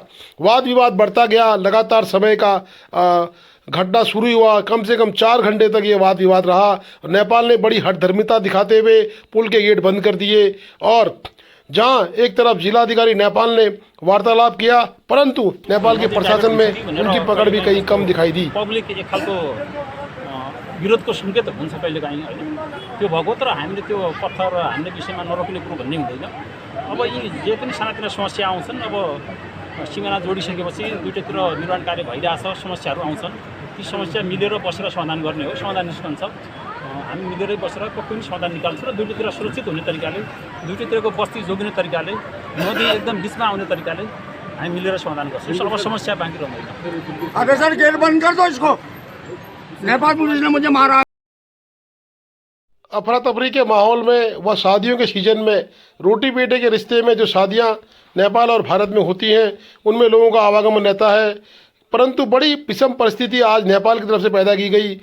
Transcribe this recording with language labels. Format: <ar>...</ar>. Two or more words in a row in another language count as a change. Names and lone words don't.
<hi>वाद विवाद बढ़ता गया, लगातार समय का घटना शुरू हुआ, कम से कम 4 घंटे तक ये वाद विवाद रहा। नेपाल ने बड़ी हठधर्मिता दिखाते हुए पुल के गेट बंद कर दिए और जहां एक तरफ जिलाधिकारी नेपाल ने वार्तालाप किया, परंतु नेपाल के प्रशासन में उनकी पकड़ भी कहीं कम दिखाई दी।</hi> <ne>पब्लिक एक खालको विरोधको सङ्केत हुन्छ कहिलेकाहीँ होइन त्यो भएको तर हामीले त्यो पत्थर हान्ने विषयमा नरोक्ने कुरो भन्ने हुँदैन। अब यी जे पनि सानातिना समस्या आउँछन्, अब सिमाना जोडिसकेपछि दुईटैतिर निर्माण कार्य भइरहेछ, समस्याहरू आउँछन्, ती समस्या मिलेर बसेर समाधान गर्ने हो। समाधान निस्कन्छ, हामी मिलेरै बसेर पक्कै पनि समाधान निकाल्छौँ र दुईटैतिर सुरक्षित हुने तरिकाले, दुईटैतिरको बस्ती जोगिने तरिकाले, नदी एकदम बिचमा आउने तरिकाले हामी मिलेर समाधान गर्छौँ। अब समस्या बाँकी रहँदैन।</ne> <hi>अबे सर गेट बंद कर दो इसको, नेपाल पुलिस ने मुझे मारा। अफरा तफरी के माहौल में व शादियों के सीजन में रोटी बेटे के रिश्ते में जो शादियां नेपाल और भारत में होती हैं उनमें लोगों का आवागमन रहता है, परंतु बड़ी विषम परिस्थिति आज नेपाल की तरफ से पैदा की गई।</hi>